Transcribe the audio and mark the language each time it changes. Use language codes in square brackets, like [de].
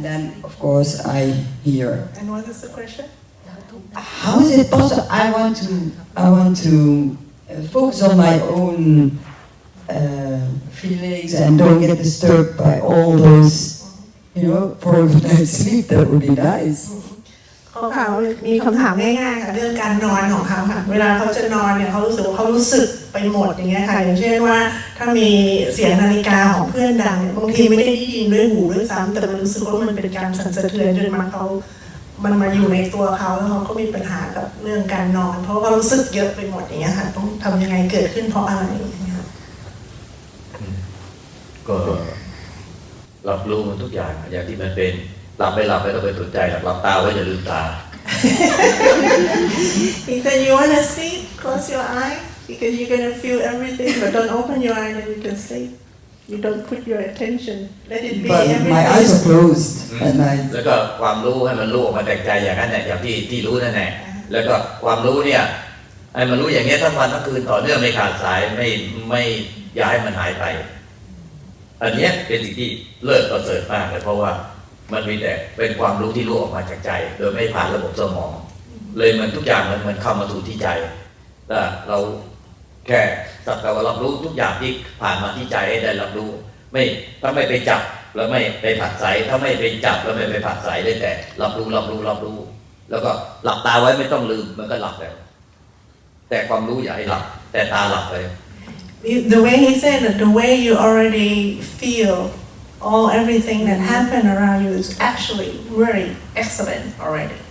[en] And then, of course, I hear. And what is the question? How is it possible? I want to focus on my own feelings and don't get disturbed by all those, for a good night's sleep. That would be nice. [th] เขามีคำถามง่ายๆค่ะเรื่องการนอนของเขาค่ะเวลาเขาจะนอนเนี่ยเขารู้สึกว่าเขารู้สึกไปหมดอย่างเงี้ยค่ะอย่างเช่นว่าถ้ามีเสียงนาฬิกาของเพื่อนดังบางทีไม่ได้ยินด้วยหูด้วยซ้ำแต่มันรู้สึกว่ามันเป็นการสั่นสะเทือนจนมันมาอยู่ในตัวเขาแล้วเขาก็มีปัญหากับเรื่องการนอนเพราะเขารู้สึกเยอะไปหมดอย่างเงี้ยค่ะต้องทำยังไงเกิดขึ้นเพราะอะไรอย่างเงี้ยค่ะ ก็รับรู้มันทุกอย่างอย่างที่มันเป็นหลับไม่หลับไม่ต้องไปสนใจหลับตาไว้อย่าลืมตา [en] He said you wanna sleep close your eye because you're gonna feel everything but don't open your eye and you can sleep you don't put your attention let it be But everything my eyes are closed at night. [th] แล้วก็ความรู้ให้มันรู้ออกมาจากใจอย่างนั้นแหละอย่างที่รู้นั่นแหละแล้วก็ความรู้เนี่ยให้มันรู้อย่างนี้ทั้งวันทั้งคืนต่อเนื่องไม่ขาดสายไม่อย่าให้มันหายไป อันนี้เป็นสิ่งที่เลิศประเสริฐมากเลยเพราะว่ามันมีแต่เป็นความรู้ที่รู้ออกมาจากใจโดยไม่ผ่านระบบสมองเลยมันทุกอย่างมันเข้ามาสู่ที่ใจแต่เราแค่สักแต่ว่ารับรู้ทุกอย่างที่ผ่านมาที่ใจให้ได้รับรู้ถ้าไม่ไปจับแล้วไม่ไปผัดใสถ้าไม่ไปจับแล้วไม่ไปผัดใสได้แต่รับรู้แล้วก็หลับตาไว้ไม่ต้องลืมมันก็หลับแล้วแต่ความรู้อย่าให้หลับแต่ตาหลับเลย [en] The way he said that the way you already feel everything that happened around you is actually very excellent already.